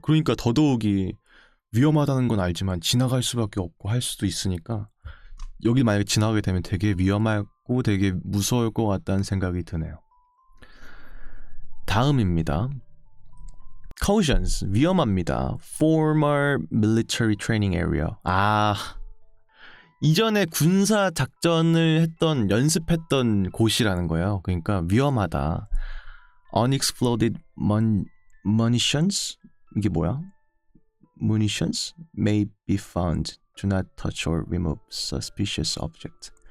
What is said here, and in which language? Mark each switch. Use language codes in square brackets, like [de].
[ko] 그러니까 더더욱이 위험하다는 건 알지만 지나갈 수밖에 없고 할 수도 있으니까 여기 만약에 지나가게 되면 되게 위험하고 되게 무서울 것 같다는 생각이 드네요. 다음입니다. Cautions, 위험합니다. [en] Former military training area. [ko] 이전에 군사 작전을 연습했던 곳이라는 거예요. 그러니까 위험하다. [en] Unexploded munitions? [ko] 이게 뭐야? [en] Munitions may be found. Do not touch or remove suspicious object.